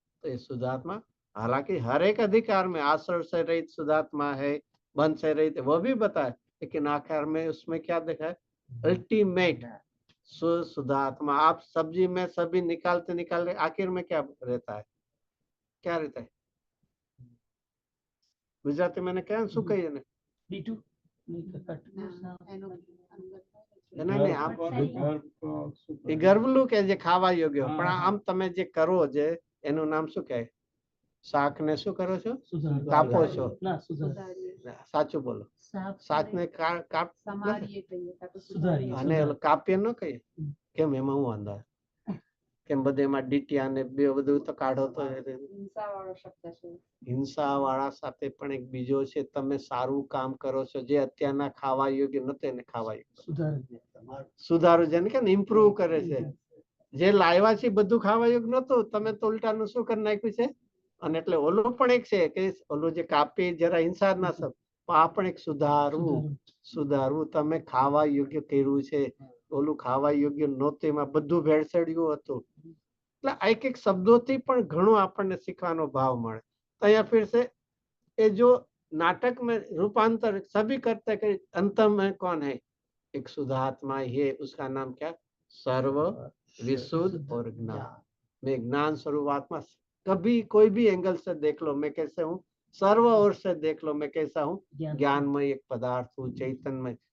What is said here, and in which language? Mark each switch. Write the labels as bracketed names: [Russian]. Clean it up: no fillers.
[Hindi] तो ये शुद्धात्मा हालांकि हर एक अधिकार में आश्रव से रहित शुद्धात्मा है, बंध से रहित वो भी बताए, लेकिन आखिर में उसमें क्या देखा है, अल्टीमेट शुद्धात्मा। आप सब्जी में सभी निकालते निकालते आखिर में क्या रहता है, क्या रहता है? गुजराती मैंने क्या [Gujarati] શું કહીએ ને D2 [Hindi] नहीं आप [Gujarati] એ ગરબલું કે જે ખાવા યોગ્ય, પણ આમ તમે જે કરો જે એનું નામ શું કહે? શાક ને શું કરો છો? કાપો છો? સાચું બોલો, શાક ને કાપ સમારીએ કહીએ કાં તો સુધારીએ। અને કાપ્ય ન કહીએ કેમ? એમાં હું વાંધો કેમ? બધે એમાં ડીટીયા ને બે બધું તો કાઢો તો હિંસાવાળો શબ્દ છે। હિંસા વાળા સાથે પણ એક બીજો છે, તમે સારું કામ કરો છો જે અત્યારના ખાવા યોગ્ય નતું એને ખાવા યોગ્ય સુધારું, જેને કે ઇમ્પ્રુવ કરે છે। જે લાવ્યા છે બધું ખાવા યોગ્ય નતું, તમે તો ઉલટાનું શું કરી નાખ્યું છે। અને એટલે ઓલું પણ એક છે કે ઓલું જે કાપી જરા હિંસા ના સબ, આ પણ એક સુધારવું તમે ખાવા યોગ્ય કર્યું છે, ઓલું ખાવા યોગ્ય નહોતું એમાં બધું ભેળસેળ્યું હતું। એટલે આ એક એક શબ્દોથી પણ ઘણું આપણને શીખવાનો ભાવ મળે। [Hindi] तो यहाँ फिर से ये जो नाटक में रूपांतर सभी करते कर अंत में कौन है, एक शुद्धात्मा है, उसका नाम क्या, सर्व विशुद्ध और ज्ञान। मैं ज्ञान स्वरूप आत्मा, कभी कोई भी एंगल से देख लो मैं कैसे हूँ, सर्व ओर से देख लो मैं कैसा हूँ, ज्ञानमय एक पदार्थ हूँ, चैतन्यमय।